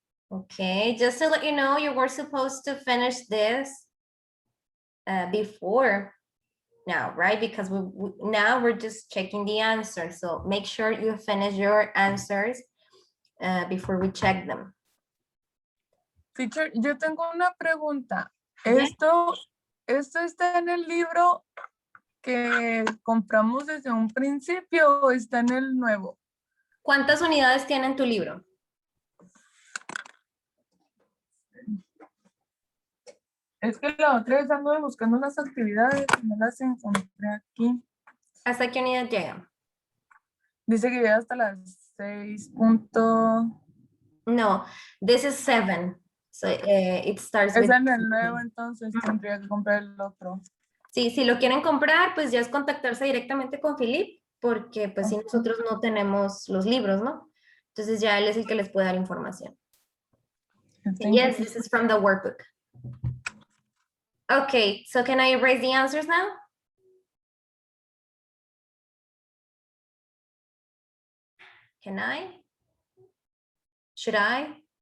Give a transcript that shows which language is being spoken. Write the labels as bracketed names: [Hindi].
[English] Okay, just to let you know, you were supposed to finish this before now, right? Because now we're just checking the answers. So make sure you finish your answers before we check them. [Spanish] Teacher, yo tengo una pregunta. [English] Yeah. [Spanish] ¿Esto está en el libro que compramos desde un principio o está en el nuevo? ¿Cuántas unidades tiene en tu libro? Es que la otra vez ando buscando unas actividades y no las encontré aquí. ¿Hasta qué unidad llega? Dice que llega hasta las 6. [English] No, this is 7. So it starts with... [Spanish] Es en el nuevo, entonces tendría que comprar el otro. Sí, si lo quieren comprar, pues ya es contactarse directamente con Philip, porque pues si nosotros no tenemos los libros, ¿no? Entonces ya él es el que les puede dar información. [English] Yes, this is from the workbook. Okay, so can I erase the answers now? Can I? Should I?